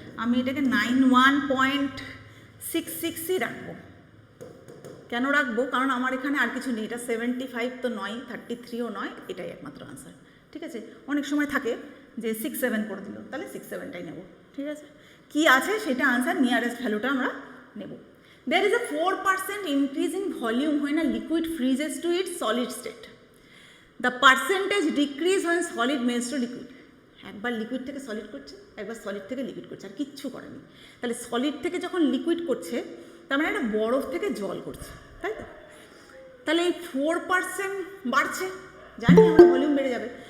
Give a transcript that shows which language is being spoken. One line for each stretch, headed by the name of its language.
Bangla: আমি এটাকে 91.66ই রাখবো। কেন রাখবো, কারণ আমার এখানে আর কিছু নেই, এটা 75 তো নয়, 33ও নয়, এটাই একমাত্র আনসার, ঠিক আছে। অনেক সময় থাকে যে 6 7 করে দিল, তাহলে 6 7টাই নেব, ঠিক আছে। কি আছে সেটা আনসার, নিয়ারেস্ট ভ্যালুটা আমরা নেব।
English: There is a 4% increase in volume when a liquid freezes to its solid state. The percentage decrease when solid melts to liquid.
Bangla: একবার লিকুইড থেকে সলিড করছে, একবার সলিড থেকে লিকুইড করছে, আর কিচ্ছু করেনি। তাহলে সলিড থেকে যখন লিকুইড করছে তার মানে একটা বরফ থেকে জল করছে, তাই তো। তাহলে এই 4% বাড়ছে, জানি আমরা ভলিউম বেড়ে যাবে।